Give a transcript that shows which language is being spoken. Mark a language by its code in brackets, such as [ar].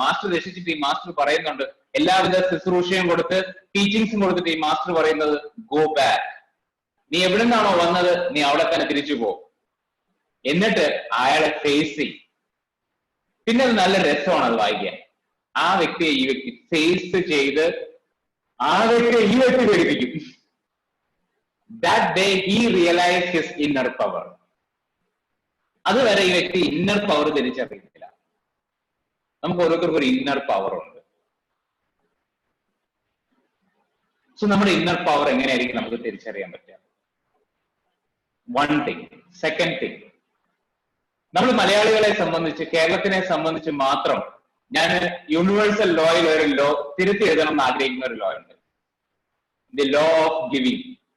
[ml] Master രക്ഷിച്ചിട്ട് ഈ master പറയുന്നുണ്ട്, എല്ലാവിധ ശുശ്രൂഷയും കൊടുത്ത് ടീച്ചിങ്സും കൊടുത്തിട്ട് ഈ മാസ്റ്റർ പറയുന്നത്, ഗോ ബാക്ക്. നീ എവിടെ നിന്നാണോ വന്നത് നീ അവിടെ തന്നെ തിരിച്ചു പോ. എന്നിട്ട് അയാളെ ഫേസ് ചെയ്യും. പിന്നെ അത് നല്ല രസമാണ് അത് വായിക്കാൻ. ആ വ്യക്തിയെ ഈ വ്യക്തി ഫേസ് ചെയ്ത് ആ വ്യക്തിയെ ഈ വ്യക്തി പേടിപ്പിക്കും. [en] That day he realized his inner power. [ml] അതുവരെ ഈ വ്യക്തി ഇന്നർ പവർ തിരിച്ചറിയുന്നില്ല. നമുക്ക് ഓരോരുത്തർക്കും ഒരു ഇന്നർ പവർ ഉണ്ട്. സോ നമ്മുടെ ഇന്നർ പവർ എങ്ങനെയായിരിക്കും നമുക്ക് തിരിച്ചറിയാൻ പറ്റുക? One thing. സെക്കൻഡ് തിങ്, നമ്മൾ മലയാളികളെ സംബന്ധിച്ച്, കേരളത്തിനെ സംബന്ധിച്ച് മാത്രം ഞാൻ യൂണിവേഴ്സൽ ലോയിൽ ഒരു ലോ തിരുത്തി എഴുതണം എന്ന് ആഗ്രഹിക്കുന്ന ഒരു ലോ ഉണ്ട്, ദി ലോ ഓഫ് ഗിവിംഗ്.